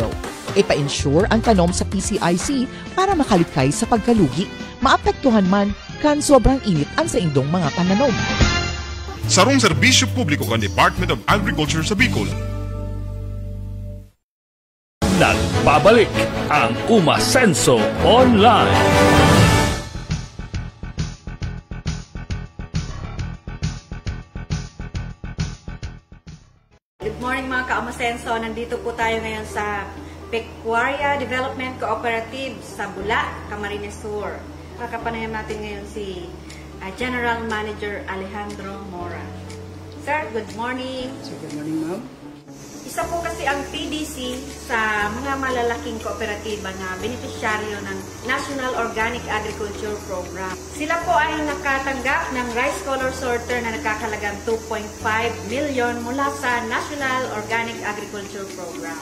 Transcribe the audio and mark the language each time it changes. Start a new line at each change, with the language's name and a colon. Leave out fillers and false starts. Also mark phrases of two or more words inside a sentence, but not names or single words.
Bikol: Ipa-ensure ang tanom sa PCIC para makalikay sa pagkalugi, maapektuhan man kan sobrang init ang sa indong mga pananom. Sarong serbisyo publiko kan Department of Agriculture sa Bicol.
Filipino: Nagbabalik ang Umasenso Online.
English: Good morning
Filipino: mga ka-Umasenso. Nandito po tayo ngayon sa Pecuaria Development Cooperative sa Bula, Camarines Sur. Kakapanayam natin ngayon si General Manager Alejandro Mora.
English: Sir, good morning. Good morning, ma'am.
Filipino: Isa po kasi ang PDC sa mga malalaking kooperatiba na benepisyaryo ng National Organic Agriculture Program. Sila po ay nakatanggap ng
English: rice color sorter
Filipino: na nakakalagang 2.5 million mula sa National Organic Agriculture Program.